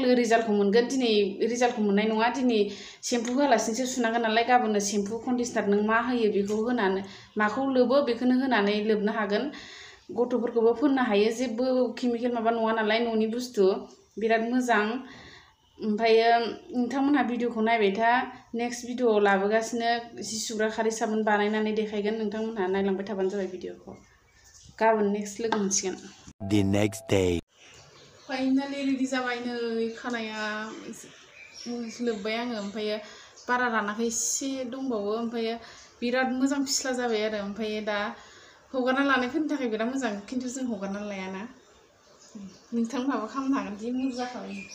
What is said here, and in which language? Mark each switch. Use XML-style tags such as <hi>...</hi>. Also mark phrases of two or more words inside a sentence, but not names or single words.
<brx>लोगो रिजाल्टखौ मोनगोन दिनै रिजाल्टखौ मोननाय नङा दिनै सेम्पु होआलासिनोसो सुनांगोन नालाय गाबोनो</brx> <en>shampoo conditioner</en> <brx>नों मा होयो बेखौ होनानै माखौ लोबो बेखौनो होनानै लोबनो हागोन गथ'फोरखौबो फोननो हायो जेबो केमिकेल माबा नङा नालाय न'नि बुस्थु बिराद मोजां ओमफ्रायो नोंथांमोनहा भिडिअखौ नायबाय था</brx> <en>next videoआव</en> <brx>लाबोगासिनो जि सुग्रा खारै साबोन बानायनानै देखायगोन नोंथांमोनहा नायलांबाय थाबानो जाबाय भिडिअखौ गाबोन नेक्स्ट लोगो मोनसिगोन</brx> <en>The next day finally ready</en> <brx>जाबाय नै खानाया लोब्बाय आङो ओमफ्रायो बारा रानाखै एसे दंबावो ओमफ्रायो बिराद मोजां फिस्ला जाबाय आरो ओमफ्रायो दा हगारना लानायफोरनि थाखाय बिराद मोजां खिन्थु जों हगारना लायाना नोंथांमोनहाबो खालामनो हागोन जि मोजां जाखाबाय</brx>